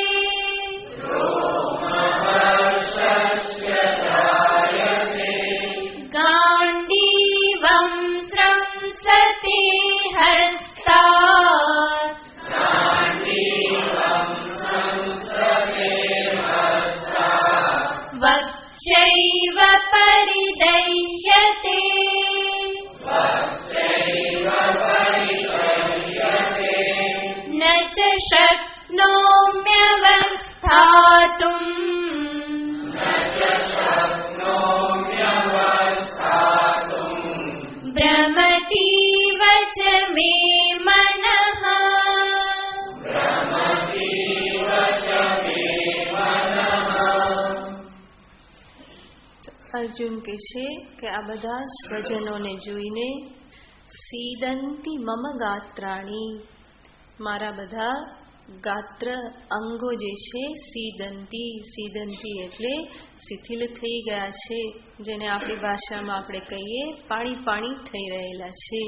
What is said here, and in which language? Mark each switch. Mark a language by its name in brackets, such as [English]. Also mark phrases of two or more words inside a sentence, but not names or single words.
[Sanskrit] गाण्डीवं स्रंसते हस्तात् वक्चैव परिदह्यते न च शक्नोम्यवस्थातुम् भ्रमतीव च मे मनः. [Gujarati] અર્જુન કહે છે કે આ બધા સ્વજનોને જોઈને [Sanskrit] सीदन्ति मम गात्राणि, [Gujarati] મારા બધા ગાત્ર અંગો જે છે સીદંતી એટલે શિથિલ થઈ ગયા છે, જેને આપણી ભાષામાં આપણે કહીએ પાણી થઈ રહેલા છે.